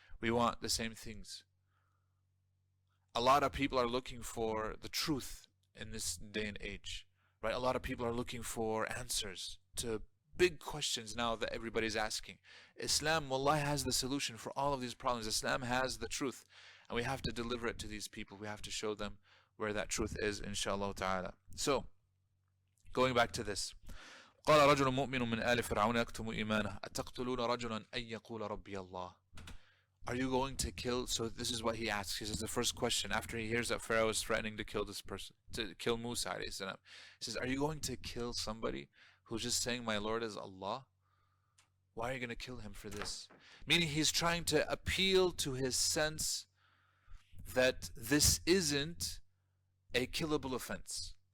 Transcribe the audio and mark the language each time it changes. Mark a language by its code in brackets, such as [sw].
[en] We want the same things. A lot of people are looking for the truth in this day and age, right? A lot of people are looking for answers to big questions now that everybody's asking. Islam, wallahi, has the solution for all of these problems. Islam has the truth, and we have to deliver it to these people. We have to show them where that truth is, inshallah ta'ala. So, going back to this. [ar] قال رجل مؤمن من آل فرعون يكتم إيمانه أتقتلون رجلا أن يقول ربي الله. [en] Are you going to kill? So this is what he asks. He says the first question after he hears that Pharaoh is threatening to kill this person, to kill Musa alayhi salam. He says, are you going to kill somebody who's just saying my Lord is Allah? Why are you going to kill him for this? Meaning he's trying to appeal to his sense that this isn't a killable offense.